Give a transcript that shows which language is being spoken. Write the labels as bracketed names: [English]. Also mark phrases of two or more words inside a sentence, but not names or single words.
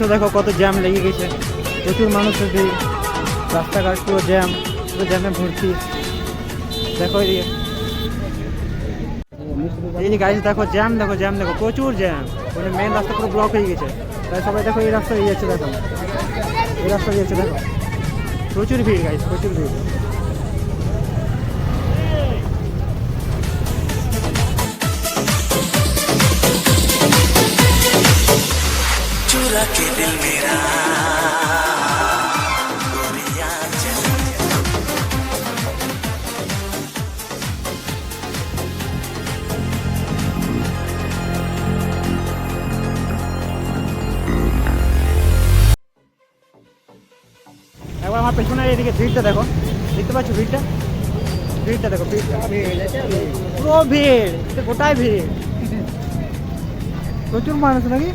[Bangla] দেখো কত জ্যাম লেগে গেছে, প্রচুর মানুষের ভিড়, রাস্তাঘাট পুরো জ্যাম, পুরো জ্যামে ভর্তি। দেখো এই যে গাড়ি, দেখো জ্যাম, দেখো জ্যাম, দেখো প্রচুর জ্যাম, মানে মেন রাস্তা পুরো ব্লক হয়ে গেছে। তাই সবাই দেখো এই রাস্তা দিয়ে যাচ্ছে, দেখো এই রাস্তা দিয়ে যাচ্ছে, দেখো প্রচুর ভিড় গাইস, প্রচুর ভিড়। [Hindi] चुरा के दिल मेरा गोरिया चल। [Bangla] একবার আমার পেছনে এদিকে ভিড়টা দেখো, দেখতে পাচ্ছ ভিড়টা, ভিড়টা দেখো, ভিড়টা পুরো ভিড়, গোটায় ভিড়, প্রচুর মানুষ নাকি।